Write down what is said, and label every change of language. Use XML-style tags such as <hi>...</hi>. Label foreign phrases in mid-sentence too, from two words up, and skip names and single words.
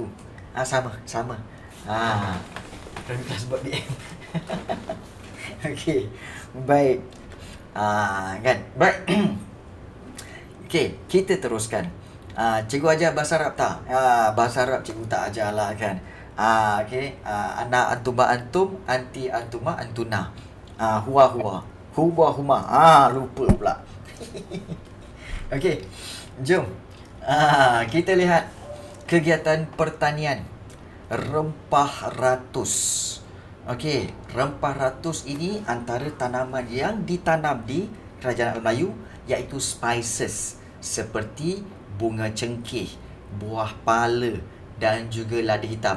<ms>Sama. Dalam kelas buat BM. Okey. Baik. Kan. Baik. Okey, kita teruskan. Cikgu ajar bahasa Arab tak? Bahasa Arab cikgu tak ajar lah kan. Okey.</ms> <ar>أنا أنتما أنتم أنتِ أنتما أنتنّ. هو هو هما.</ar> <ms>Lupa pula. Okey. Jom. Kita lihat kegiatan pertanian rempah ratus. Okey, rempah ratus ini antara tanaman yang ditanam di Kerajaan Melayu, iaitu spices seperti bunga cengkeh, buah pala dan juga lada hitam.</ms>